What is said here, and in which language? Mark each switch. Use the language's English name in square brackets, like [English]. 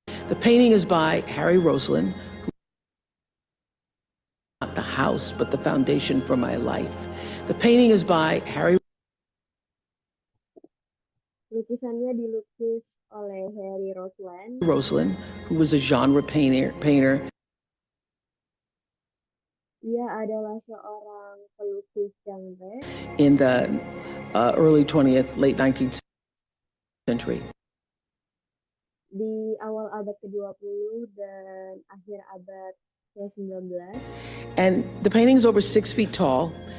[English] The painting is by Harry Roslin. Not the house but the foundation for my life. The painting is by Harry. [Indonesian] Lukisannya dilukis oleh Harry [English] Roslin, who was a genre painter. [Indonesian] Ia adalah seorang pelukis genre [English] in the early 20th, late 19th century. [Indonesian] Di awal abad ke-20 dan akhir abad ke-19. [English] And the painting is over 6 feet tall.